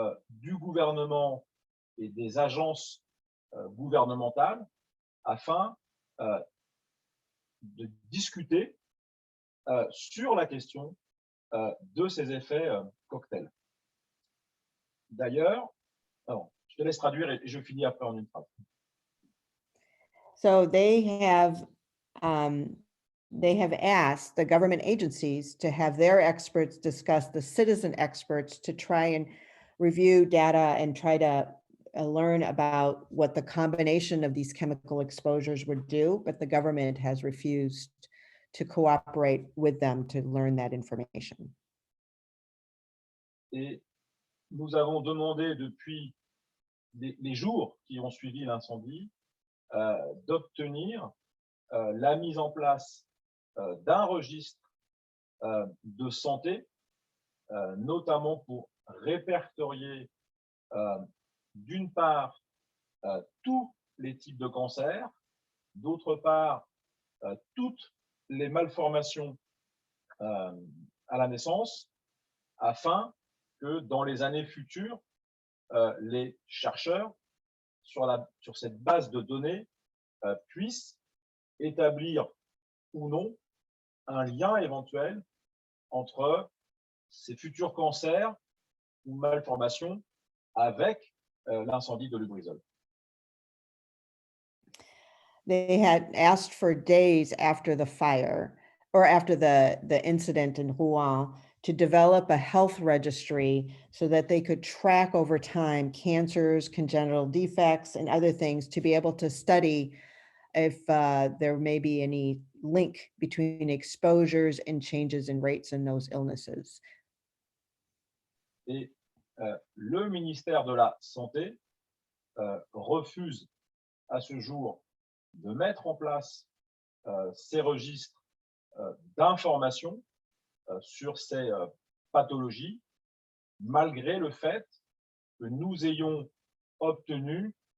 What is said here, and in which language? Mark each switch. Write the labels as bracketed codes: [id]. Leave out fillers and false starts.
[fr] du gouvernement et des agences gouvernementales afin de discuter sur la question de ces effets cocktails. D'ailleurs, je te laisse traduire et je finis après en une phrase. [en] So they have asked the government agencies to have their experts discuss the citizen experts to try and review data and try to learn about what the combination of these chemical exposures would do, but the government has refused to cooperate with them to learn that information. [fr] Et nous avons demandé depuis les jours qui ont suivi l'incendie d'obtenir la mise en place d'un registre de santé, notamment pour répertorier d'une part tous les types de cancers, d'autre part toutes les malformations à la naissance, afin que dans les années futures, les chercheurs, sur cette base de données, puissent établir ou non un lien éventuel entre ces futurs cancers ou malformations avec l'incendie de Lubrizol. [en] They had asked for days after the fire or after the incident in Rouen to develop a health registry so that they could track over time cancers, congenital defects, and other things to be able to study if there may be any link between exposures and changes in rates in those illnesses. [fr] Et le ministère de la Santé refuse à ce jour de mettre en place ces registres d'information sur ces pathologies, malgré le fait que nous ayons obtenu